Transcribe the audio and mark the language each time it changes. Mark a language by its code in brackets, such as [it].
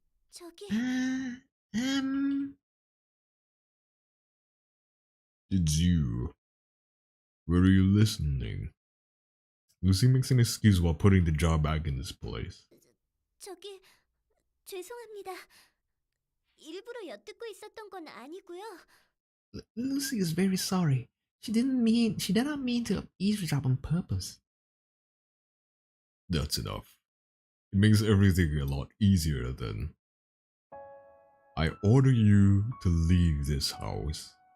[ko] 저기 [en] It's you. Where are you listening? Lucy makes an excuse while putting the jar back in its place. [ko] 저기 죄송합니다. 일부러 엿듣고 있었던 건 아니고요. [en] Lucy is very sorry. She did not mean to eavesdrop on purpose. That's enough. It makes everything a lot easier then. I order you to leave this house.